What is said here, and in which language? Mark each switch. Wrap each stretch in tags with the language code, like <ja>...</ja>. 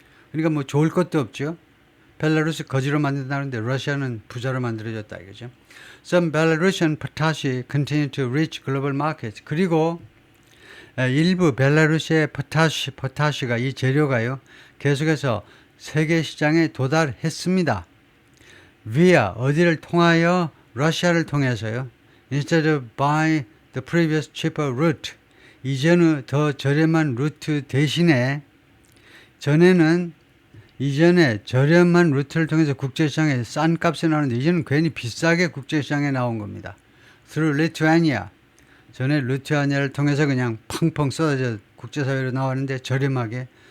<ko>그러니까 뭐 좋을 것도 없죠. 벨라루스 거지로 만든다는데 러시아는 부자로 만들어졌다 이거죠.</ko> <en>Some Belarusian potash continue to reach global markets.</en> <ko>그리고 일부 벨라루시의 포타시가 이 재료가요 계속해서 세계 시장에 도달했습니다. via 어디를 통하여 러시아를 통해서요.</ko> <en>Instead of by the previous cheaper route.</en> <ko>이전의 더 저렴한 루트 대신에 이전에 저렴한 루트를 통해서 국제시장에 싼 값에 나오는데 이제는 괜히 비싸게 국제시장에 나온 겁니다.</ko> <en>Through Lithuania.</en> <ko>전에 리투아니아를 통해서 그냥 펑펑 쏟아져 국제사회로 나왔는데 저렴하게.</ko>